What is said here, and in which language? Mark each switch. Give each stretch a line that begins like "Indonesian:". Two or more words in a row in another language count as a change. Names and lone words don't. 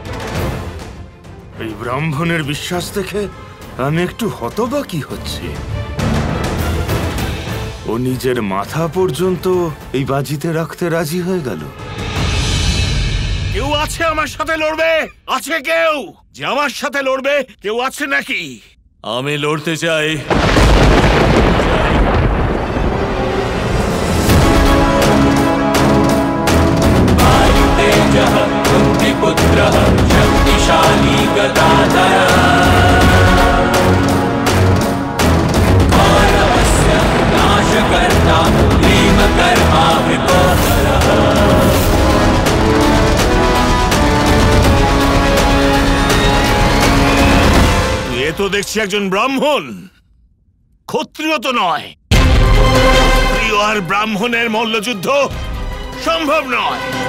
Bangla: এই ব্রাহ্মণের বিশ্বাস দেখে আমি একটু হতবাকি হচ্ছি। ও নিজের মাথা পর্যন্ত এই বাজিতে রাখতে রাজি হয়ে গেল। কেউ আছে আমার সাথে লড়বে? আছে কেউ যে আমার সাথে লড়বে? কেউ আছে নাকি? আমি লড়তে চাই।
Sanskrit: कुन्तिपुत्रः शक्तिशाली गदाधरः मानवस्य नाशकर्ता भीमकर्मा विपोहरः।
Bangla: এ তো দেখছি একজন ব্রাহ্মণ, ক্ষত্রিয় তো নয়। ক্ষত্রিয় আর ব্রাহ্মণের মল্লযুদ্ধ সম্ভব নয়।